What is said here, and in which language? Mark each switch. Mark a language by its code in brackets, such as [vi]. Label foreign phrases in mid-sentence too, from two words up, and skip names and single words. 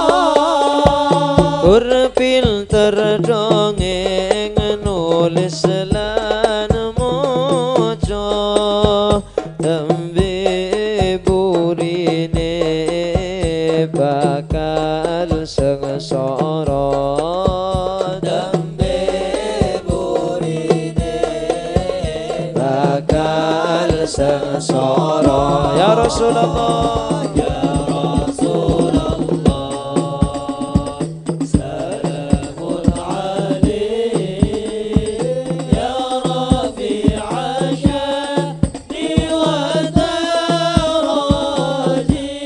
[jv] urpil terdongeng nulis lan moco tembe burine bakal sengsara dambe burine bakal sengsara [ar] يا رسول الله يا رسول الله سلام عليك يا رفيع الشأن والدرج